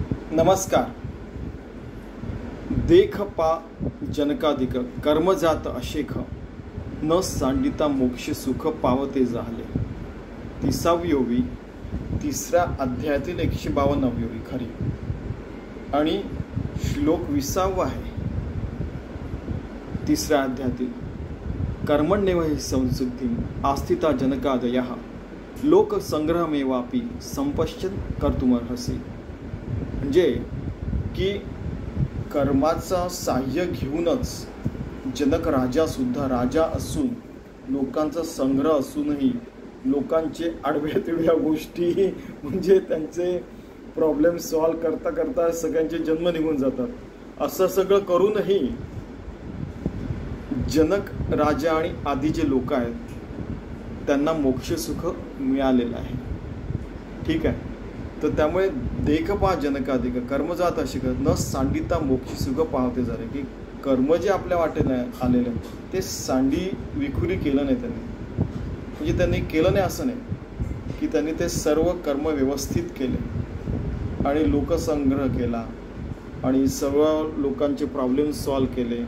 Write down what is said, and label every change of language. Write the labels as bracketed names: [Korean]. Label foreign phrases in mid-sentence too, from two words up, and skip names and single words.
[Marathi] नमस्कार. देख पा जनकाधिक कर्मजात अशेख न सांडिता मोक्ष सुख पावते झाले. 30वी ओवी 3ऱ्या अध्यायातील 152वी ओवी खरी आणि श्लोक 20 आहे 3ऱ्या अध्यायातील. [Sanskrit] कर्मण्येव हि संसिद्धिं आस्थिता जनकादयः लोकसंग्रहमेवापि संपश्यन् कर्तुमर्हसि. [Marathi] म्हणजे की कर्माचा साह्य घेऊनच जनक राजा सुद्धा राजा असून लोकांचा संग्रह असूनही लोकांचे आडव्या तिडव्या गोष्टी म्हणजे त्यांचे [English] problem solve [Marathi] करता करता सगळ्यांचे जन्म निघून जातात. असं सगळं करूनही जनक राजा आणि आदी जे लोक आहेत त्यांना मोक्ष सुख मिळालेलं आहे. ठीक आहे. तर त्यामुळे देख पा जनकाधिक कर्मजात अशिक न सांडिता मोक्ष सुख पावते झाले. की कर्म जे आपल्या वाटेने आलेलं ते सांडी विखुरी केलं नाही त्यांनी. म्हणजे त्यांनी केलं नाही असं नाही की त्यांनी ते सर्व कर्म व्यवस्थित केले आणि लोकसंग्रह केला आणि सर्व लोकांचे [English] problem solve [Marathi] केले.